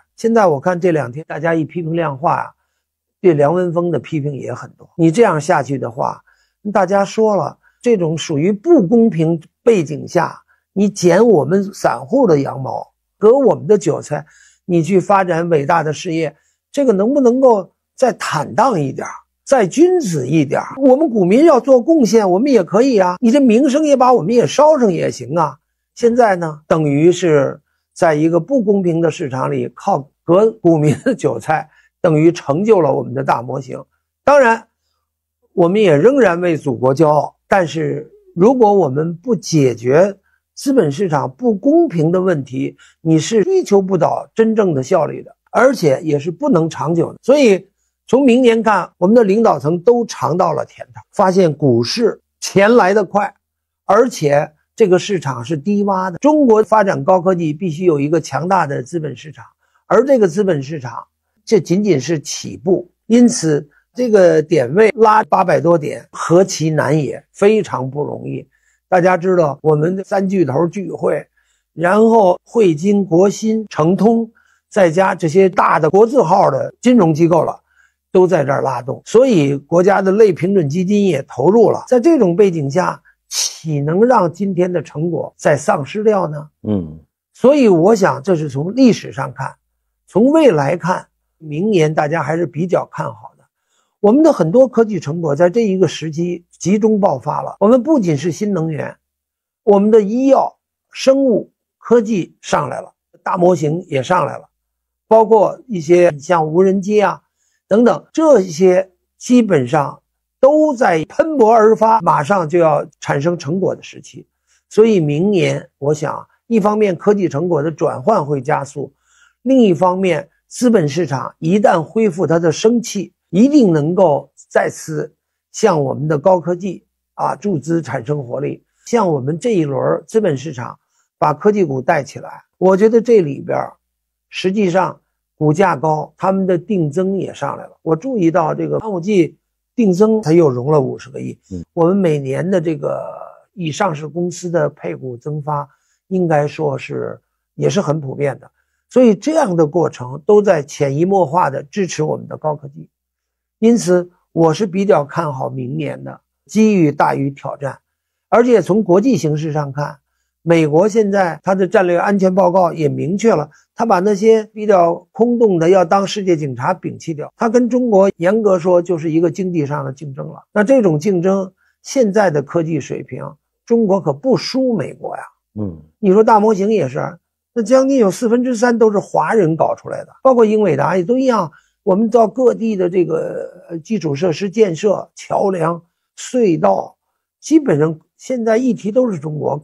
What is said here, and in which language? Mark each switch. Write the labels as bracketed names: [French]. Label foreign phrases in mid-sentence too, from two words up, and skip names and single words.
[Chinese] 現在我看這兩天大家一批評量化對梁文峰的批評也很多，你這樣下去的話，大家說了，這種屬於不公平背景下，你剪我們散戶的羊毛，割我們的韭菜，你去發展偉大的事業，這個能不能夠再坦蕩一點，再君子一點？我們股民要做貢獻，我們也可以啊，你這名聲也把我們也燒上也行啊。現在呢，等於是在一個不公平的市場裡，靠割股民的韭菜，等於成就了我們的大模型。當然，我們也仍然為祖國驕傲。但是如果我們不解決資本市場不公平的問題，你是追求不到真正的效率的，而且也是不能長久的。所以從明年看，我們的領導層都嘗到了甜頭，發現股市錢來得快，而且這個市場是低洼的。中國發展高科技必須有一個強大的資本市場，而這個資本市場這僅僅是起步，因此這個點位拉800多點，何其難也，非常不容易。大家知道，我們的三巨頭聚會，然後匯金、國新、成通，再加這些大的國字號的金融機構了，都在這兒拉動，所以國家的類平準基金也投入了。在這種背景下，豈能讓今天的成果再喪失掉呢？所以我想這是從歷史上看，從未來看，明年大家還是比較看好的。我們的很多科技成果在這一個時期集中爆發了。我們不僅是新能源，我們的醫藥、生物科技上來了，大模型也上來了，包括一些像無人機啊等等，這些基本上都在噴薄而發，馬上就要產生成果的時期。所以明年我想，一方面科技成果的轉換會加速，另一方面資本市場一旦恢復它的生氣，一定能夠再次向我們的高科技注資產生活力，像我們這一輪資本市場把科技股帶起來。我覺得這裡邊實際上股價高，他們的定增也上來了。我注意到這個端午季定增它又融了50個億，我們每年的這個以上市公司的配股增發應該說是也是很普遍的，所以這樣的過程都在潛移默化的支持我們的高科技。因此我是比較看好明年的，機遇大於挑戰。而且從國際形勢上看，美國現在它的戰略安全報告也明確了，它把那些比較空洞的要當世界警察摒棄掉，它跟中國嚴格說就是一個經濟上的競爭了。那這種競爭，現在的科技水平，中國可不輸美国呀。你說大模型也是，那將近有3/4都是華人搞出來的，包括英偉達也都一樣。我們到各地的这個基礎設施建設、橋梁、隧道，基本上現在議題都是中國。